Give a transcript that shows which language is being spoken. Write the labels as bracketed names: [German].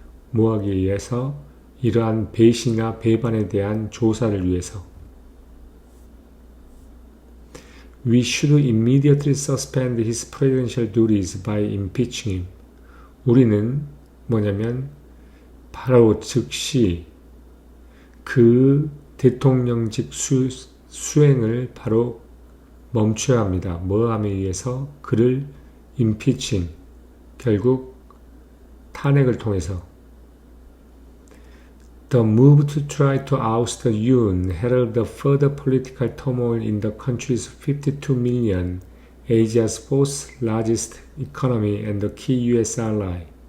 [Korean] 뭐하기 위해서? 이러한 배신이나 배반에 대한 조사를 위해서. [English] We should immediately suspend his presidential duties by impeaching him. [Korean] 우리는 뭐냐면 바로 즉시 그 대통령직 수행을 바로 멈춰야 합니다. 뭐 하기 위해서? 그를 impeaching, 결국 탄핵을 통해서. [English] The move to try to oust Yoon heralded further political turmoil in the country's 52 million, Asia's fourth largest economy and the key US ally.